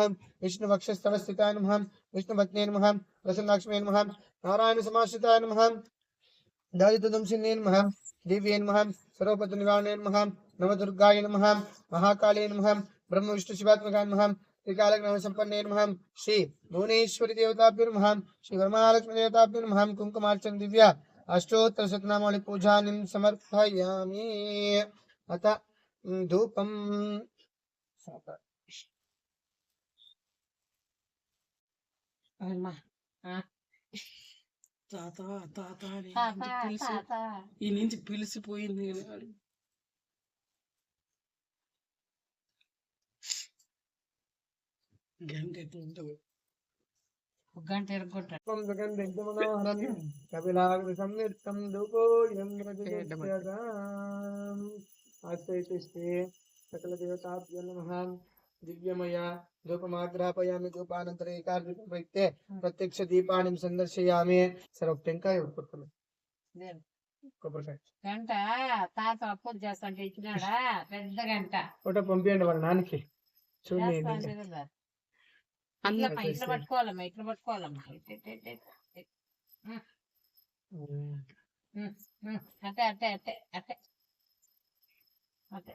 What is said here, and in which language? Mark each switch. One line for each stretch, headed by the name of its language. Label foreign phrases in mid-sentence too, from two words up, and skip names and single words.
Sanskrit: विष्णुवक्षस्थलस्थिताय नमः विष्णुपत्न्ये नमः प्रसन्नाक्ष्मे नमः नारायण समाश्रिताय नमः दारिद्र्यदंशिन्ये नमः दिव्ये नमः सर्वपदनिवारणे नमः नवदुर्गाय नमः महाकाले नमः ब्रह्म विष्णु शिवात्मकाय नमः त्रिकालज्ञानसम्पन्ने नमः श्री भुवनेश्वरी देवताभ्यो नमः श्री वरमहालक्ष्मी देवताभ्यो नमः कुङ्कुमार्चन दिव्या अष्टोत्तर शतनामावली पूजानिं समर्पयामि अथ धूपम्
Telugu: తాత తాత ఈ నుంచి పిలిచిపోయింది గంట గంట ఎరగొట్టాడు
Sanskrit: సకల దేవతాభ్యో నమః दिव्यमय धूपमाग्रापयामि धूपानन्तरे एकादीपं प्रयुक्ते प्रत्यक्ष दीपानिं संदर्शयामि सर्व
Telugu: టెంకాయ కొట్టుకుంటాం గంట తాత అప్పుడు చేస్తాంటే ఇచ్చినాడా పెద్ద గంట ఫోటో పంపియండి వాళ్ళ నాన్నకి చూడండి ఇట్లా పట్టుకోవాలమ్మా ఇట్లా పట్టుకోవాలమ్మా అట్టే అట్టే అట్టే అట్టే అట్టే